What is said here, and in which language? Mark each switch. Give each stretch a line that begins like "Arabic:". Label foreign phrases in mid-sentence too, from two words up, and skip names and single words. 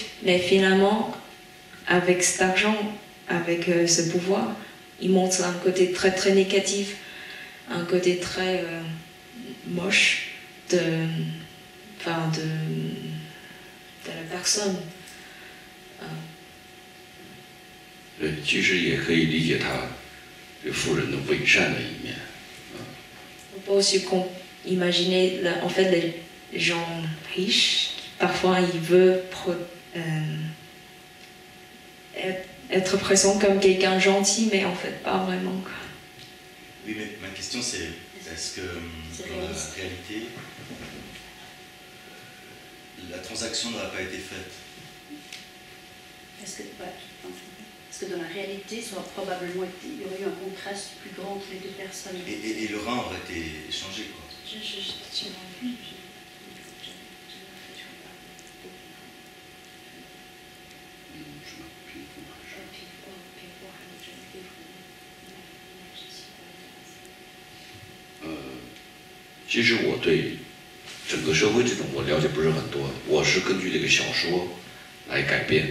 French: Mais finalement, avec cet argent, avec ce pouvoir, il montre un côté très très négatif, un côté très moche de la personne.
Chinese: 对，其实也可以理解他这富人的伪善的一面。
French: On peut aussi imaginer, en fait, les gens riches, parfois ils veulent être présents comme quelqu'un gentil, mais en fait pas vraiment. Quoi. Oui, mais ma question c'est, est-ce que dans la réalité, la transaction n'aurait pas été faite? Est-ce que dans la réalité, ça aurait probablement été, il y aurait eu un contraste plus grand entre les deux personnes. Et le rein aurait été échangé, quoi.
Chinese: Euh, 其实我对整个社会这种我了解不是很多，我是根据这个小说来改编。